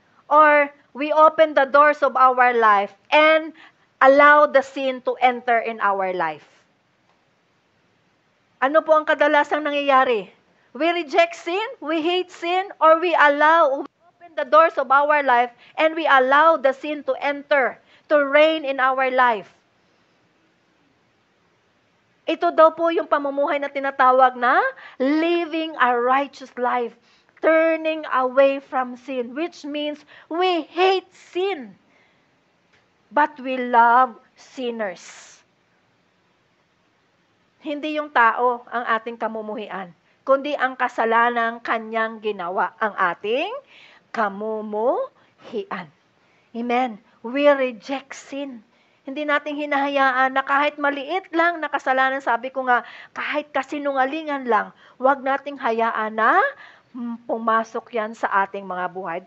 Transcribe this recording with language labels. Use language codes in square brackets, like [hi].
[en] Or we open the doors of our life and allow the sin to enter in our life? [tl] Ano po ang kadalasang nangyayari? [en] We reject sin, we hate sin, or we open the doors of our life and we allow the sin to enter, to reign in our life. [tl] Ito daw po yung pamumuhay na tinatawag na [en] living a righteous life. turning away from sin, which means we hate sin, but we love sinners. [tl] Hindi yung tao ang ating kamumuhian, kundi ang kasalanang kanyang ginawa ang ating kamumuhian. Amen. [en] We reject sin. [tl] Hindi natin hinahayaan na kahit maliit lang na kasalanan, sabi ko nga, kahit kasinungalingan lang, huwag nating hayaan na pumasok yan sa ating mga buhay.